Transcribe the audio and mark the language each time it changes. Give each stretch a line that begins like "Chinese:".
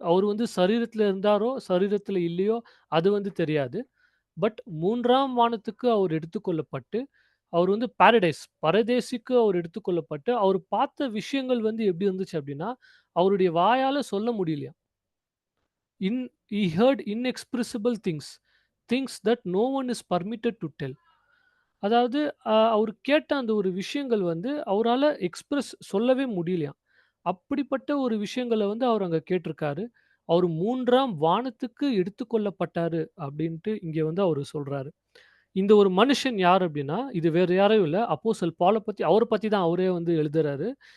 Tamil: அவர் வந்து சரீரத்துல இருந்தாரோ, சரீரத்துல இல்லையோ அது வந்து தெரியாது. பட் 3ஆம் வானத்துக்கு அவர் எடுத்துக்கொள்ளப்பட்டு, அவர் வந்து பரதேசிக்கு அவர் எடுத்துக்கொள்ளப்பட்டு, அவர் பார்த்த விஷயங்கள் வந்து எப்படி இருந்துச்சு அப்படின்னா, அவருடைய வாயால சொல்ல முடியலையாம்.
English: He heard inexpressible things that no one is permitted to tell.
Tamil: அதாவது அவரு கேட்ட அந்த ஒரு விஷயங்கள் வந்து அவரால சொல்லவே முடியலையாம். அப்படிப்பட்ட ஒரு விஷயங்கள வந்து அவர் அங்க கேட்டிருக்காரு. அவரு 3ஆம் வானத்துக்கு எடுத்துக்கொள்ளப்பட்டாரு அப்படின்ட்டு இங்க வந்து அவரு சொல்றாரு. இந்த ஒரு மனுஷன் யார் அப்படின்னா, இது வேற யாரும் இல்ல. அப்போஸ்தலன் பால பத்தி அவர பத்தி தான் அவரே வந்து எழுதுறாரு.